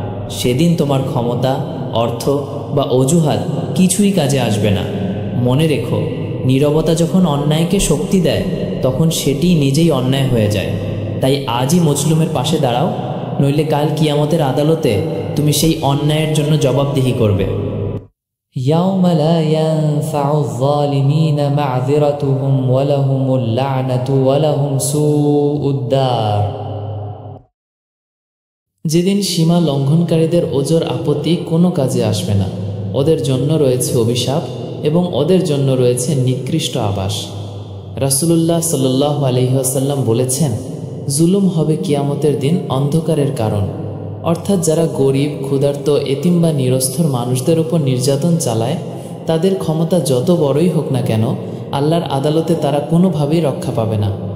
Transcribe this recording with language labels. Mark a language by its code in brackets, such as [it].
[bn] সেদিন তোমার ক্ষমতা, অর্থ বা অজুহাত কিছুই কাজে আসবে না। মনে রেখো, নীরবতা যখন অন্যায়কে শক্তি দেয় তখন সেটি নিজেই অন্যায় হয়ে যায়। তাই আজই মজলুমের পাশে দাঁড়াও, নইলে কাল কিয়ামতের আদালতে তুমি সেই অন্যায়ের জন্য জবাবদিহি করবে। [ar] يوم لا ينفع الظالمين معذرتهم ولهم اللعنة ولهم سوء الدار। [bn] যেদিন সীমা লঙ্ঘনকারীদের ওজর আপত্তি কোনো কাজে আসবে না, ওদের জন্য রয়েছে অভিশাপ এবং ওদের জন্য রয়েছে নিকৃষ্ট আবাস। রাসূলুল্লাহ সাল্লাল্লাহু আলাইহি ওয়াসাল্লাম বলেছেন, জুলুম হবে কিয়ামতের দিন অন্ধকারের কারণ, অর্থাৎ যারা গরিব, ক্ষুধার্ত, এতিম বা নিরস্ত্র মানুষদের উপর নির্যাতন চালায় তাদের ক্ষমতা যত বড়ই হোক না কেন, আল্লাহর আদালতে তারা কোনোভাবেই রক্ষা পাবে না।